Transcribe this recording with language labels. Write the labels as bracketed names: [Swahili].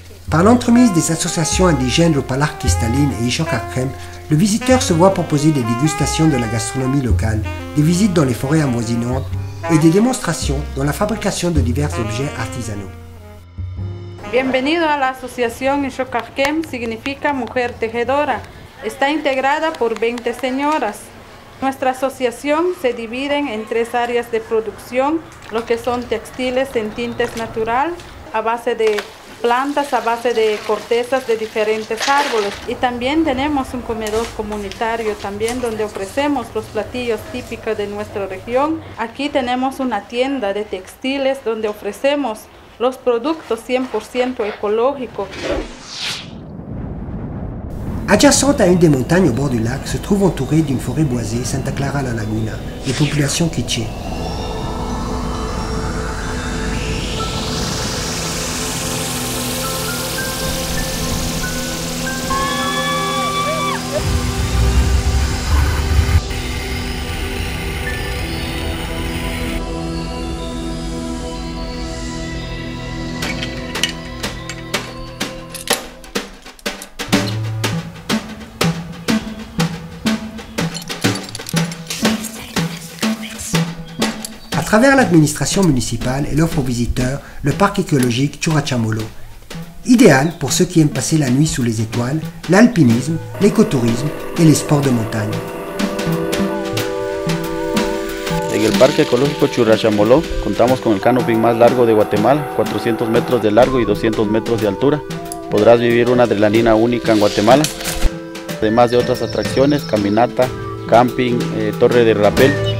[French] Par l'entremise des associations indigènes Rupalaj Quistalín et Ishok Akrem, le visiteur se voit proposer des dégustations de la gastronomie locale, des visites dans les forêts avoisinantes et des démonstrations dans la fabrication de divers objets artisanaux. [Spanish] Bienvenido a la asociación Ishok Akrem, significa mujer tejedora. Está integrada por 20 señoras. Nuestra asociación se divide en 3 áreas de producción, lo que son textiles en tintes natural, a base de plantas, a base de cortezas de diferentes árboles, y también tenemos un comedor comunitario también donde ofrecemos los platillos típicos de nuestra región. Aquí tenemos una tienda de textiles donde ofrecemos los productos 100% ecológicos. [French] Adjacente à une des montagnes au bord du lac, se trouve entourée d'une forêt boisée Santa Clara la Laguna, de population quiché. À travers l'administration municipale, elle offre aux visiteurs le parc écologique Churachamolo, idéal pour ceux qui aiment passer la nuit sous les étoiles, l'alpinisme, l'écotourisme et les sports de montagne. [Spanish] En el Parque Ecológico Churachamolo contamos con el canopy más largo de Guatemala, 400 metros de largo y 200 metros de altura. Podrás vivir una adrenalina única en Guatemala, además de otras atracciones, caminata, camping, torre de rapel.